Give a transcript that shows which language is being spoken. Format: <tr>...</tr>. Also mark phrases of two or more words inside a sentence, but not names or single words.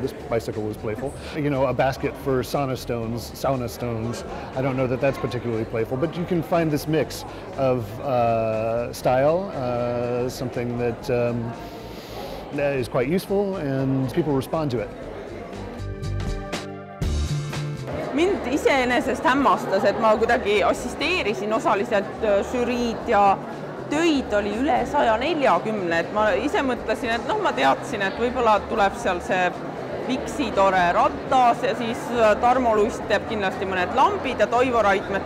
<en>This bicycle was playful. You know, a basket for sauna stones. I don't know that that's particularly playful, but you can find this mix of style, something that is quite useful, and people respond to it.</en> <et>Mind iseenesest hämmastas, et ma kuidagi assisteerisin osaliselt žüriid ja töid oli üle 140, et ma ise mõtlesin, et ma teadsin, et võib-olla tuleb seal see Viksi tore ratas ja siis Tarmo Lust teeb kindlasti mõned lambid ja Toivo Raidmets</et>